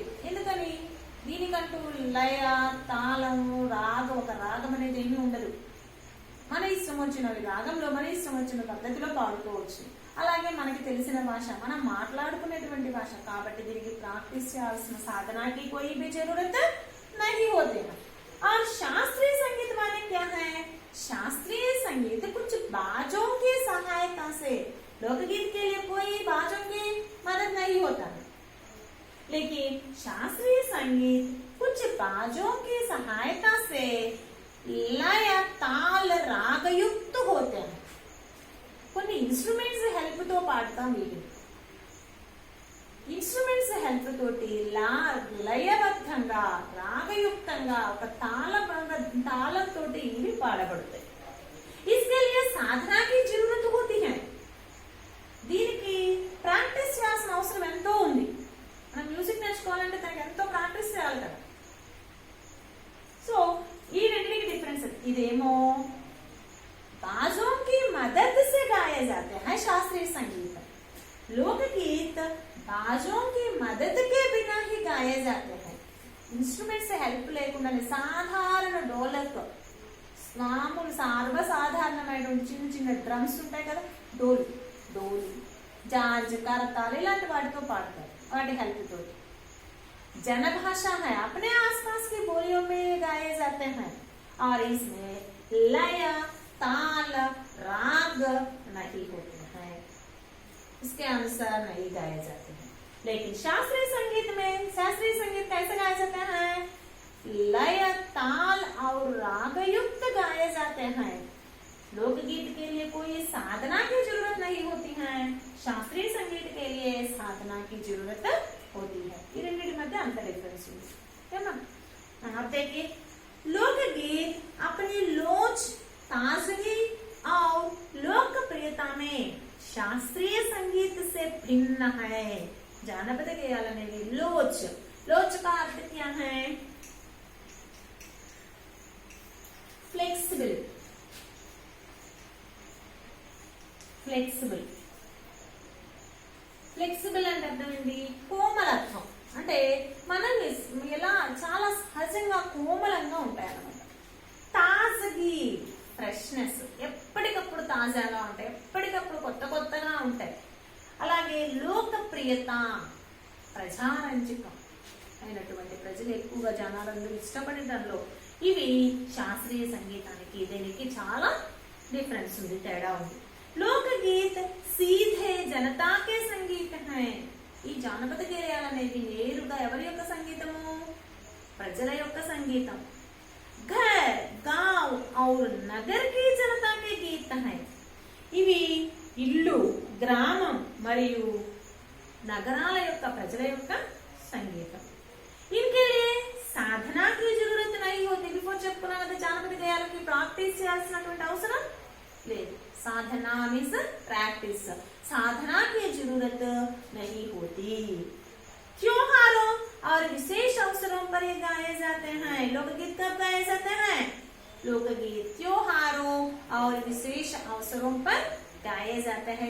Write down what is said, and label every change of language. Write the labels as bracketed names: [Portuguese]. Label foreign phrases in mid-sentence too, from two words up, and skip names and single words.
[Telugu] ఎందుకని? దీనికంటూ లయ, తాళము, ఒక రాగం అనేది ఏమీ ఉండదు। మన ఇష్టం వచ్చిన రాగంలో, మన ఇష్టం వచ్చిన పద్ధతిలో పాడుకోవచ్చు। అలాగే మనకి తెలిసిన భాష, మనం మాట్లాడుకునేటువంటి భాష కాబట్టి దీనికి ప్రాక్టీస్ చేయాల్సిన సాధనాకి [Hindi] कोई भी जरूरत नहीं होती है। और शास्त्रीय संगीत वाले क्या है? शास्त्रीय संगीत कुछ बाजों की सहायता से, लोकगीत के लिए कोई बाजों की मदद नहीं होता है, लेकिन शास्त्रीय संगीत कुछ बाजों की सहायता से लय, ताल, राग युक्त होते हैं। [Telugu] కొన్ని [English] instruments help [Telugu] తో పాడతాం। వీళ్ళు [English] instruments help [Telugu] తోటి లయబద్ధంగా, రాగయుక్తంగా, ఒక తాళంతో ఇవి పాడబడతాయి। [Hindi] इसके लिए साधना की जरूरत होती है। [Telugu] దీనికి ప్రాక్టీస్ చేయాల్సిన అవసరం ఎంతో ఉంది। మనం మ్యూజిక్ నేర్చుకోవాలంటే దానికి ఎంతో ప్రాక్టీస్ చేయాలి కదా। సో ఈ రెండింటికి డిఫరెన్స్ ఇదేమో [Hindi] बाजों की मदद से गाए जाते हैं शास्त्रीय गीत बाजों की मदद के बिना ही गाए जाते हैं। इंस्ट्रूमेंट से हेल्प [Telugu] లేకుండానే సాధారణ డోలక్ మామూలు సర్వసాధారణమైన చిన్న చిన్న డ్రమ్స్ ఉంటాయి కదా, డోలు జాజ్ కరతాల్ ఇలాంటి వాటితో పాడతారు, వాటి హెల్ప్ తోటి। [Hindi] जनभाषा है, अपने आसपास की बोलियों में गाए जाते हैं और इसमें लय ताल राग नहीं होते हैं, इसके अनुसार नहीं गाए जाते हैं। लेकिन शास्त्रीय संगीत कैसे गाए जाते हैं? लय ताल और राग युक्त गाए जाते हैं। लोकगीत के लिए कोई साधना की जरूरत नहीं होती है, शास्त्रीय संगीत के लिए साधना की जरूरत होती है। [Telugu] ये రెండింటి మధ్య అంత డిఫరెన్స్ ఉంది ఏమా? [Hindi] अब देखिए, लोकगीत अपनी लोच ताजगी और लोकप्रियता में शास्त्रीय संगीत से भिन्न है। [Telugu] జానపద గేయాలు అనేవి [Hindi] लोच का अर्थ क्या है? [Telugu] फ्लेक्सिबल అంటే అర్థం ఏంటి? కోమలత్వం అంటే మనల్ని ఎలా చాలా సహజంగా కోమలంగా ఉంటాయి అన్నమాట। తాజగి ఫ్రెష్నెస్, ఎప్పటికప్పుడు తాజాగా ఉంటాయి, ఎప్పటికప్పుడు కొత్తగా ఉంటాయి। అలాగే లోకప్రియత, ప్రజారంజకం అయినటువంటి ప్రజలు ఎక్కువగా జనాలందరూ ఇష్టపడే దానిలో ఇవి శాస్త్రీయ సంగీతానికి దీనికి చాలా డిఫరెన్స్ ఉంది, తేడా ఉంది। [Hindi] लोकगीत सीधे जनता के संगीत हैं। [Telugu] ఈ జానపద గేయాలు అనేవి నేరుగా ఎవరి యొక్క సంగీతము? ప్రజల యొక్క సంగీతం। [Hindi] घर गांव और नगर की जनता के गीत हैं। [Telugu] ఇవి ఇల్లు, గ్రామం మరియు నగరాల యొక్క ప్రజల యొక్క సంగీతం। [Hindi] इनके लिए साधना की जरूरत नहीं होती। [Telugu] బిఫోర్ చెప్పుకున్నా కదా, జానపద గేయాలకి ప్రాక్టీస్ చేయాల్సినటువంటి అవసరం లేదు। [Hindi] साधना [English] means practice, [Hindi] साधना की जरूरत नहीं होती। त्योहारों और विशेष अवसरों पर ये गाए जाते हैं। लोकगीत कब गाए जाते हैं? लोकगीत त्योहारों और विशेष अवसरों पर गाए जाते हैं।